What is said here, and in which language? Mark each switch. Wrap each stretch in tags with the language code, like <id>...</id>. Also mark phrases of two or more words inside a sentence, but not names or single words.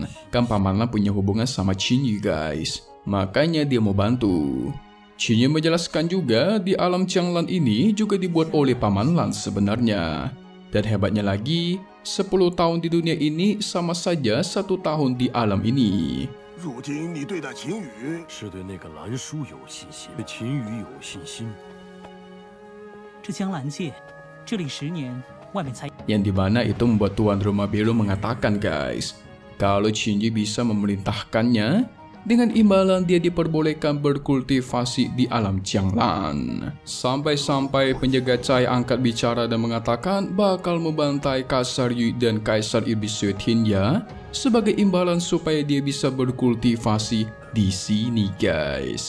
<id>Kan Paman Lan punya hubungan sama Qingyu guys. Makanya dia mau bantu. Qingyu menjelaskan juga di alam Qianglan ini juga dibuat oleh Paman Lan sebenarnya. Dan hebatnya lagi, 10 tahun di dunia ini sama saja 1 tahun di alam ini.</id> <zh>如今你对待秦羽是对那个蓝叔有信心，对秦羽有信心。这江蓝界，这里10年，外面才。</zh> <id>Yang dimana itu membuat Tuan Rumah Biru mengatakan guys, kalau Qingyu bisa memerintahkannya, dengan imbalan dia diperbolehkan berkultivasi di alam Qianglan. Sampai-sampai Penjaga Cai angkat bicara dan mengatakan bakal membantai Kaisar Yu dan Kaisar Iblis Tinya sebagai imbalan supaya dia bisa berkultivasi di sini guys.</id>